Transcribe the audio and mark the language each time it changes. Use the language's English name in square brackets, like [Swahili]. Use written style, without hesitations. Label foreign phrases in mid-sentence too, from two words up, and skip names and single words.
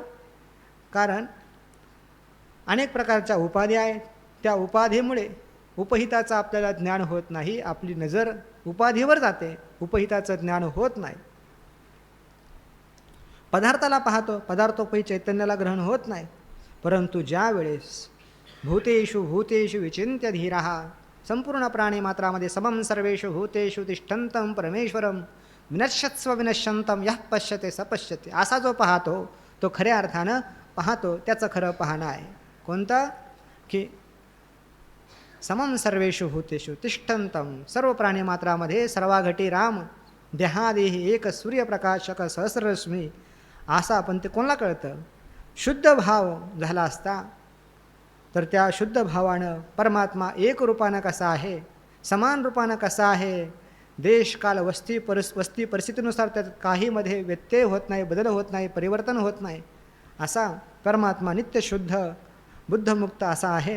[Marathi] कारण अनेक प्रकारच्या उपाधी आहेत. त्या उपाधीमुळे उपहिताचं आपल्याला ज्ञान होत नाही. आपली नजर उपाधीवर जाते, उपहिताचं ज्ञान होत नाही. पदार्थाला पाहतो, पदार्थोपही चैतन्याला ग्रहण होत नाही. परंतु ज्या वेळेस [Sanskrit] भूतेषु भूतेषु विचिंत्य धीरः, [Marathi] संपूर्ण प्राणीमात्रामध्ये [Sanskrit] समं सर्वेषु भूतेषु तिष्ठन्तं परमेश्वरं विनश्यत्स्व विनश्यन्तं यः पश्यते स पश्यते. [Marathi] असा जो पाहतो तो खऱ्या अर्थानं पाहतो. त्याचं खरं पाहणं आहे कोणतं? की [Sanskrit] समं सर्वेषु भूतेषु तिष्ठन्तं, [Marathi] सर्व प्राणीमात्रामध्ये सर्वाघटी राम, देहादेही एक सूर्यप्रकाशक सहस्ररश्मी. असा पण ते कोणाला कळतं? शुद्ध भाव झाला असता तर त्या शुद्ध भावानं परमात्मा एक रूपानं कसा आहे, समान रूपानं कसा आहे, देश काल वस्ती परिस्थितीनुसार त्यात काहीमध्ये व्यत्यय होत नाही, बदल होत नाही, परिवर्तन होत नाही, असा परमात्मा नित्य शुद्ध बुद्धमुक्त असा आहे.